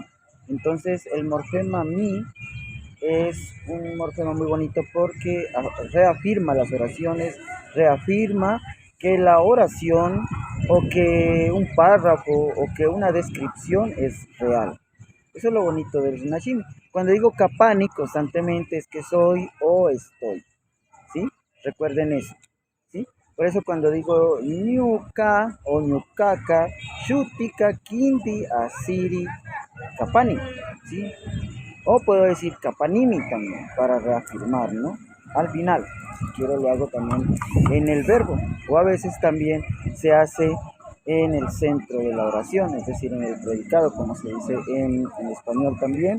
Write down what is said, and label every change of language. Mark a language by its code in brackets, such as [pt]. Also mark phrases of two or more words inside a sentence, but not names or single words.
[es] Entonces, el morfema mi es un morfema muy bonito porque reafirma las oraciones, reafirma que la oración o que un párrafo o que una descripción es real. Eso es lo bonito del Rinashimi. Cuando digo kapani constantemente es que soy o estoy, ¿sí? Recuerden eso, ¿sí? Por eso cuando digo [qu] ñuka o ñukaka, shutika, kinti, asiri, kapani, [es] ¿sí? O puedo decir kapanimi también para reafirmar, ¿no? Al final, si quiero lo hago también en el verbo. O a veces también se hace en el centro de la oración, es decir, en el predicado, como se dice en español también.